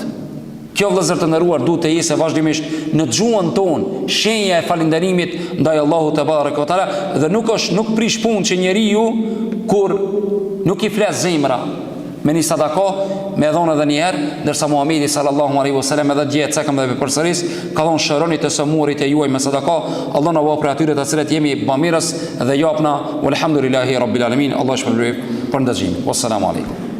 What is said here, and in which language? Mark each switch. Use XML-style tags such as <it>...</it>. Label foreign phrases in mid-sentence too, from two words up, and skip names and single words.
<sq>Kjo vëllezër të nderuar duhet të jese vazhdimisht në gjuhën tonë, shenja e falënderimit ndaj Allahut</sq> <ar>تبارك وتعالى,</ar> <sq>dhe nuk prish punë që njeriu kur nuk i flet zemra me një sadaka, me dhonë edhe njëherë, ndërsa Muhamedi</sq> <ar>صلى الله عليه وسلم</ar> <sq>edhe dje cekëm dhe përsëris ka thonë shëroni të sëmurit e juaj me sadaka. Allah na bëj për atyre të cilët jemi bamirës dhe japna.</sq> <ar>والحمد لله رب العالمين.</ar> <sq>Allah shpërblyef për ndëgjimin.</sq> <ar>والسلام عليكم.</ar>